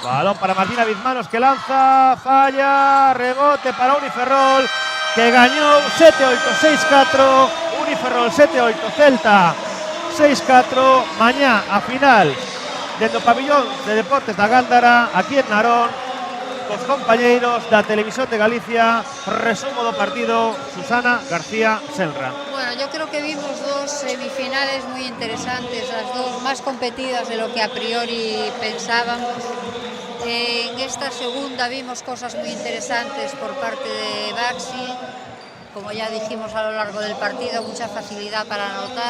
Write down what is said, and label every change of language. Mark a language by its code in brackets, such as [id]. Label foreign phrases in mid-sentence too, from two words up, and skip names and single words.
[gl] Balón para Martina Bizmanos que lanza, falla, rebote para Uniferrol que gañou 7-8, 6-4, Uniferrol 7-8, Celta 6-4, mañá a final dentro do pabillón de Deportes da Gándara, aquí en Narón, cos compañeiros da Televisión de Galicia. Resumo do partido, Susana García Senra. [es] Bueno, yo creo que vimos dos semifinales muy interesantes, las dos más competidas de lo que a priori pensábamos. En esta segunda vimos cosas muy interesantes por parte de Baxi, como ya dijimos a lo largo del partido, mucha facilidad para anotar.